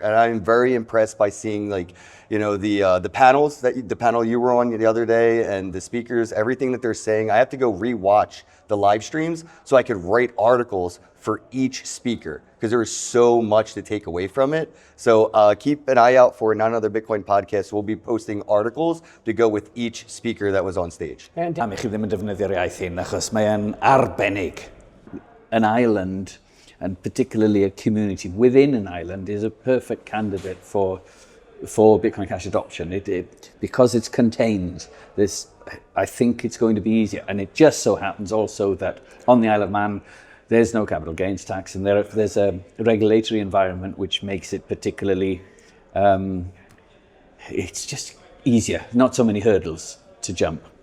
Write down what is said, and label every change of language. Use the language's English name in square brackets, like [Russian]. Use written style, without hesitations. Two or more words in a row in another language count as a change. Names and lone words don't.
[English] And I'm very impressed by seeing like, you know, the panels the panel you were on the other day and the speakers, everything that they're saying. I have to go rewatch the live streams so I could write articles for each speaker because there is so much to take away from it. So keep an eye out for Not Another Bitcoin podcast. We'll be posting articles to go with each speaker that was on stage. [Welsh] I chi ddim yn defnyddio'r iaith hyn achos mae e'n arbennig. [English] An island, and particularly a community within an island, is a perfect candidate for Bitcoin Cash adoption. Because it's contained, I think it's going to be easier. And it just so happens also that on the Isle of Man, there's no capital gains tax, and there's a regulatory environment which makes it particularly, it's just easier, not so many hurdles to jump.